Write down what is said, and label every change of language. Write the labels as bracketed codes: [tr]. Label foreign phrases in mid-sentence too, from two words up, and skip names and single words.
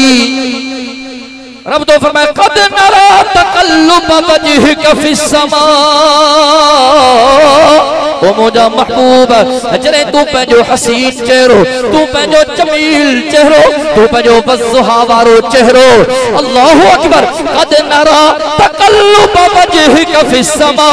[ar] रब तो फरमाए कद नरा तकल्लुब वजहिक फिस्समा। [sd] ओ मुझा महबूब जरे तू पंहिंजो हसीन चेहरो तू पंहिंजो जमील चेहरो तू पंहिंजो वज़ुहा वारो चेहरो [ar] الله أكبر قد نرى تقلب وجهك في السماء.